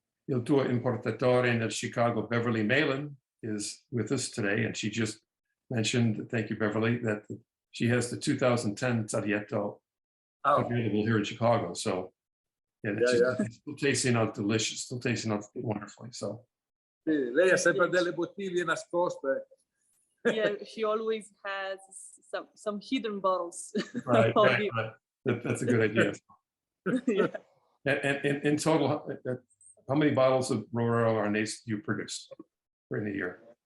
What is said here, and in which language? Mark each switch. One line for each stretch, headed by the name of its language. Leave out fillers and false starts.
Italian: il tuo importatore nel Chicago,
English: Beverly Malin, is with us today, and she just mentioned, thank you, Beverly, that she has the 2010 Taglietto available here in Chicago. So, yeah, it's still tasting out delicious, still tasting out wonderfully. So,
Italian: sì, lei ha sempre delle bottiglie nascoste.
English: Yeah, she always has some hidden bottles. right. That's a good idea. Yeah. And in total, how many bottles of Roero Arnese do you produce in a year?